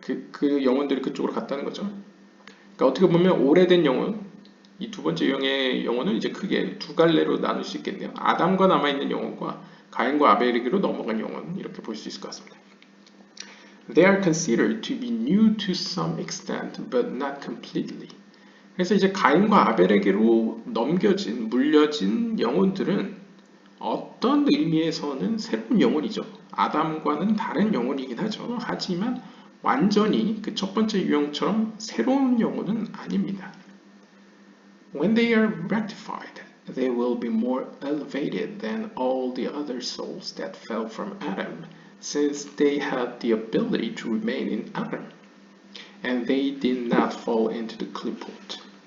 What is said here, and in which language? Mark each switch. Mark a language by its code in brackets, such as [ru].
[ko] 그 영혼들이 그쪽으로 갔다는 거죠. 그러니까 어떻게 보면 오래된 영혼, 이 두 번째 유형의 영혼은 이제 크게 두 갈래로 나눌 수 있겠네요. 아담과 남아있는 영혼과 가인과 아벨에게로 넘어간 영혼, 이렇게 볼 수 있을 것 같습니다. [en] They are considered to be new to some extent, but not completely. [ko] 그래서 이제 가인과 아벨에게로 물려진 영혼들은 어떤 의미에서는 새로운 영혼이죠. 아담과는 다른 영혼이긴 하죠. 하지만 완전히 그 첫 번째 유형처럼 새로운 영혼은 아닙니다. [en] When they are rectified, they will be more elevated than all the other souls that fell from Adam, since they had the ability to remain in Adam, and they did not fall into the klipot.